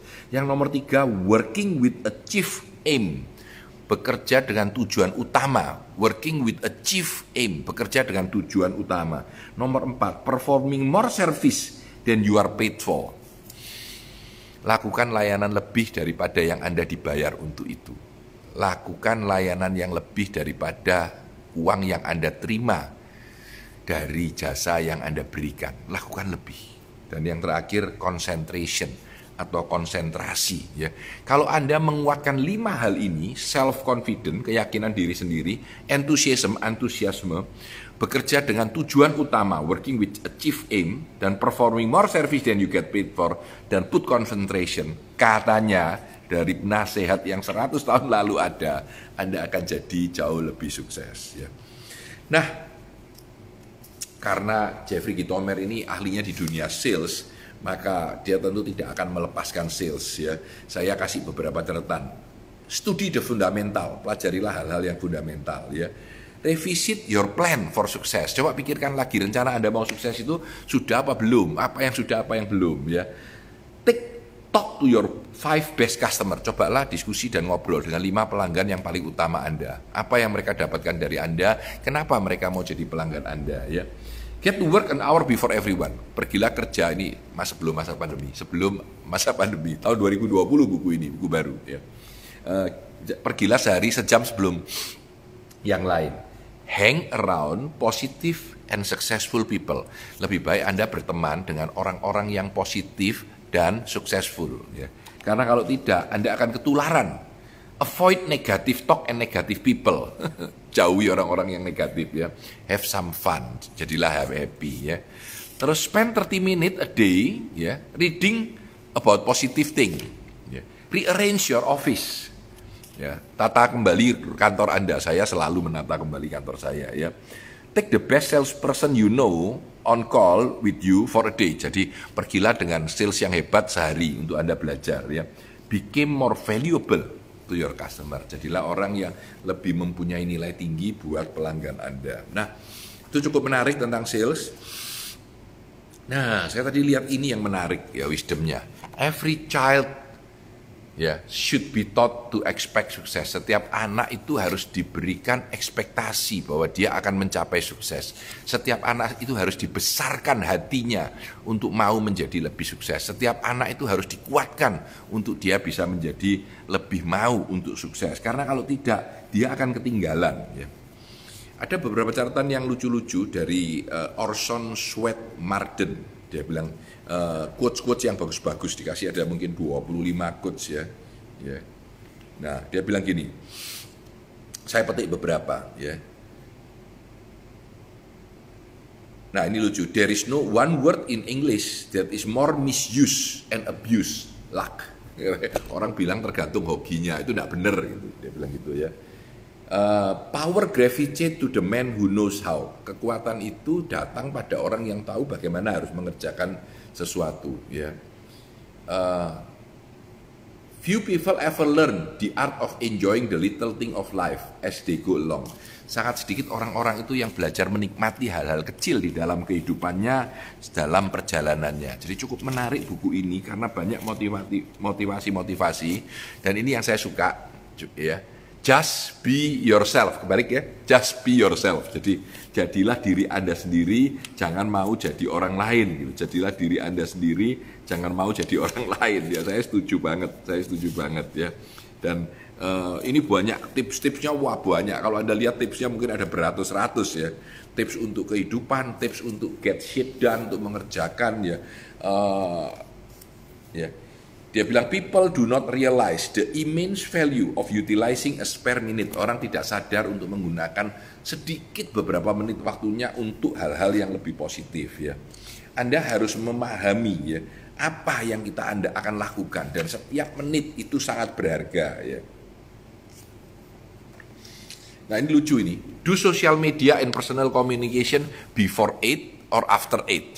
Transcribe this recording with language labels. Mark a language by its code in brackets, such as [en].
[id] Yang nomor 3, [en] working with a chief aim. [id] Bekerja dengan tujuan utama, [en] working with a chief aim, [id] bekerja dengan tujuan utama. Nomor 4, [en] performing more service than you are paid for. [id] Lakukan layanan lebih daripada yang Anda dibayar untuk itu. Lakukan layanan yang lebih daripada uang yang Anda terima dari jasa yang Anda berikan. Lakukan lebih. Dan yang terakhir, concentration atau konsentrasi ya. Kalau Anda menguatkan 5 hal ini, self-confident, keyakinan diri sendiri, antusiasme, bekerja dengan tujuan utama, [en] working with a chief aim, [id] dan [en] performing more service than you get paid for, [id] dan [en] put concentration, [id] katanya dari nasihat yang 100 tahun lalu ada, Anda akan jadi jauh lebih sukses ya. Nah, karena Jeffrey Gitomer ini ahlinya di dunia sales, maka dia tentu tidak akan melepaskan sales ya. Saya kasih beberapa catatan. [en] Studi the fundamental, [id] pelajarilah hal-hal yang fundamental ya. [en] Revisit your plan for success. [id] Coba pikirkan lagi rencana Anda mau sukses itu sudah apa belum? Apa yang sudah, apa yang belum ya. [en] Talk to your 5 best customer. [id] Cobalah diskusi dan ngobrol dengan 5 pelanggan yang paling utama Anda. Apa yang mereka dapatkan dari Anda? Kenapa mereka mau jadi pelanggan Anda ya? [en] Get to work an hour before everyone. [id] Pergilah kerja ini sebelum masa pandemi. Tahun 2020 buku ini, buku baru ya. Pergilah sejam sebelum yang lain. [en] Hang around positive and successful people. [id] Lebih baik Anda berteman dengan orang-orang yang positif dan successful ya. Karena kalau tidak, Anda akan ketularan. [en] Avoid negative talk and negative people. [id] Jauhi orang-orang yang negatif ya. [en] Have some fun. [id] Jadilah happy ya. Terus [en] spend 30 minutes a day ya, reading about positive thing. [id] Ya. [en] Rearrange your office. [id] Ya, tata kembali kantor Anda. Saya selalu menata kembali kantor saya ya. [en] Take the best salesperson you know on call with you for a day. [id] Jadi pergilah dengan sales yang hebat sehari untuk Anda belajar ya. Become more valuable to your customer. Jadilah orang yang lebih mempunyai nilai tinggi buat pelanggan Anda. Nah, itu cukup menarik tentang sales. Nah, saya tadi lihat ini yang menarik ya, wisdomnya. [en] Every child ya should be taught to expect sukses. [id] Setiap anak itu harus diberikan ekspektasi bahwa dia akan mencapai sukses. Setiap anak itu harus dibesarkan hatinya untuk mau menjadi lebih sukses. Setiap anak itu harus dikuatkan untuk dia bisa menjadi lebih mau untuk sukses. Karena kalau tidak, dia akan ketinggalan ya. Ada beberapa catatan yang lucu-lucu dari Orson Swett Marden. Dia bilang quotes-quotes yang bagus-bagus, dikasih ada mungkin 25 quotes ya. Nah, dia bilang gini. Saya petik beberapa ya. Nah, ini lucu. [en] There is no one word in English that is more misuse and abuse, luck. [id] Orang bilang tergantung hokinya, itu tidak benar gitu. Dia bilang gitu ya. [en] Power gravitate to the man who knows how. [id] Kekuatan itu datang pada orang yang tahu bagaimana harus mengerjakan sesuatu ya. [en] Few people ever learn the art of enjoying the little thing of life as they go along. [id] Sangat sedikit orang-orang itu yang belajar menikmati hal-hal kecil di dalam kehidupannya, dalam perjalanannya. Jadi cukup menarik buku ini karena banyak motivasi-motivasi, dan ini yang saya suka, ya. [en] Just be yourself, [id] kebalik ya, [en] just be yourself. [id] Jadi jadilah diri Anda sendiri, jangan mau jadi orang lain gitu. Jadilah diri Anda sendiri, jangan mau jadi orang lain. Ya, saya setuju banget ya. Dan ini banyak tips-tipsnya, wah banyak. Kalau Anda lihat tipsnya mungkin ada beratus-ratus ya. Tips untuk kehidupan, tips untuk [en] get shit done, [id] untuk mengerjakan ya. Ya. Dia bilang [en] people do not realize the immense value of utilizing a spare minute. [id] Orang tidak sadar untuk menggunakan sedikit beberapa menit waktunya untuk hal-hal yang lebih positif ya. Anda harus memahami ya apa yang Anda akan lakukan, dan setiap menit itu sangat berharga ya. Nah ini lucu ini. [en] Do social media and personal communication before 8 or after 8.